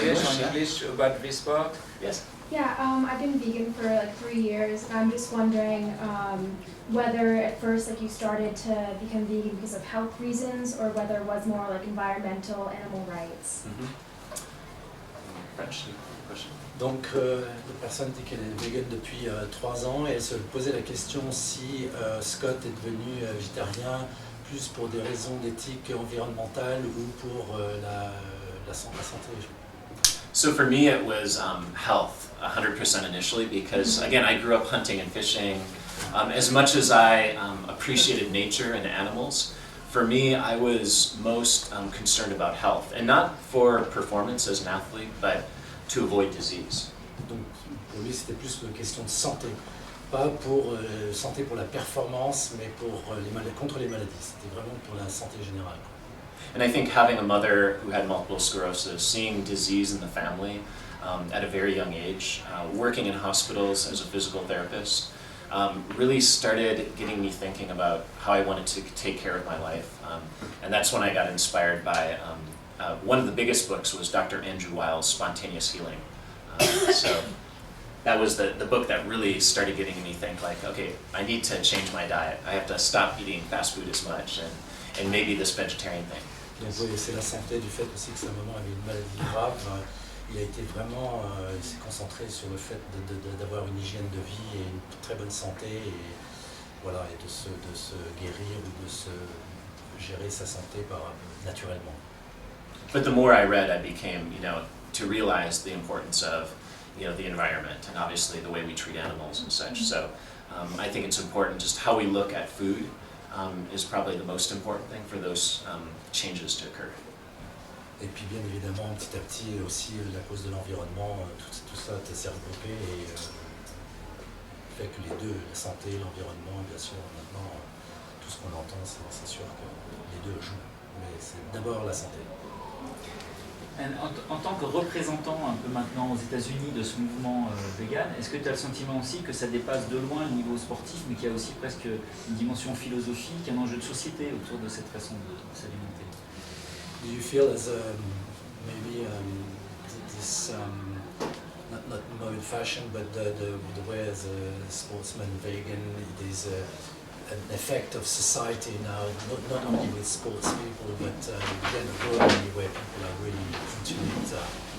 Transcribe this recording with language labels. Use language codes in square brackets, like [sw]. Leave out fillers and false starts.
[en] yes, English. Yeah. English about this part. Yes. Yeah, I've been vegan for like 3 years, and I'm just wondering whether at first like you started to become vegan because of health reasons, or whether it was more like environmental, animal rights. French question. [fr] Donc la personne dit qu'elle est végane depuis 3 ans et elle se posait la question si Scott est devenu végétarien plus pour des raisons d'éthique environnementale ou pour la santé. [en] So for me it was health, 100% initially, because again I grew up hunting and fishing. As much as I appreciated nature and animals, for me I was most concerned about health, and not for performance as an athlete, but to avoid disease. [fr] Donc pour lui c'était plus une question de santé, pas pour santé pour la performance, mais pour contre les maladies. C'était vraiment pour la santé générale. [en] And I think having a mother who had multiple sclerosis, seeing disease in the family at a very young age, working in hospitals as a physical therapist, really started getting me thinking about how I wanted to take care of my life. And that's when I got inspired by, one of the biggest books was Dr. Andrew Weil's Spontaneous Healing. So that was the book that really started getting me think like, okay, I need to change my diet. I have to stop eating fast food as much and maybe this vegetarian thing. [fr] Donc oui, c'est la santé du fait aussi que sa maman avait une maladie grave. Il a été vraiment, il s'est concentré sur le fait d'avoir une hygiène de vie et une très bonne santé et voilà, et de se guérir ou de se gérer sa santé naturellement. [en] But the more I read, I became, to realize the importance of, the environment and obviously the way we treat animals and such. So I think it's important just how we look at food is probably the most important thing for those changes to occur. [fr] Et puis bien évidemment, petit à petit aussi la cause de l'environnement, tout ça s'est regroupé et fait que les deux, la santé, l'environnement, bien sûr, maintenant tout ce qu'on entend, c'est sûr que les deux jouent, mais c'est d'abord la santé. En tant que représentant un peu maintenant aux États-Unis de ce mouvement vegan, est-ce que tu as le sentiment aussi que ça dépasse de loin le niveau sportif, mais qu'il y a aussi presque une dimension philosophique, un enjeu de société autour de cette façon de s'alimenter? [en] Do you feel as maybe this not mode fashion, but the way as a sportsman vegan, it is an effect of society now, not only with sports people, but globally where people are really into it.